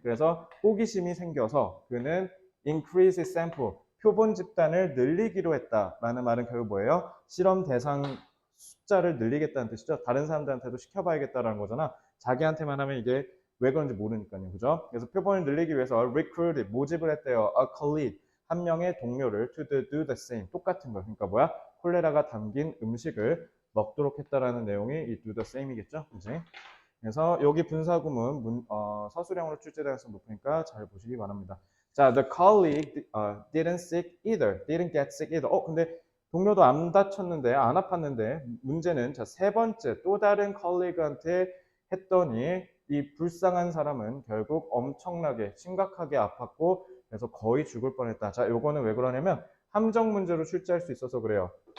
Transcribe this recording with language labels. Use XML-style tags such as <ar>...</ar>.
<ko>그래서 호기심이 생겨서 그는</ko> <en>increase his sample,</en> <ko>표본 집단을 늘리기로 했다라는 말은 결국 뭐예요? 실험 대상 숫자를 늘리겠다는 뜻이죠. 다른 사람들한테도 시켜봐야겠다라는 거잖아. 자기한테만 하면 이게 왜 그런지 모르니까요. 그죠? 그래서 표본을 늘리기 위해서 recruited, 모집을 했대요.</ko> <en>A colleague,</en> <ko>한 명의 동료를</ko> <en>to do the same,</en> <ko>똑같은 거. 그러니까 뭐야? 콜레라가 담긴 음식을 먹도록 했다라는 내용이 이</ko> <en>do the same</en> <ko>이겠죠? 그지? 그래서 여기 분사구문 서술형으로 출제 가능성이 높으니까 잘 보시기 바랍니다.</ko> <en>자, the colleague didn't sick either. didn't get sick either.</en> <ko>근데 동료도 안 다쳤는데, 안 아팠는데, 문제는 자, 세 번째 또 다른 colleague한테 했더니 이 불쌍한 사람은 결국 엄청나게 심각하게 아팠고 그래서 거의 죽을 뻔했다. 자, 요거는 왜 그러냐면 함정 문제로 출제할 수 있어서 그래요.</ko>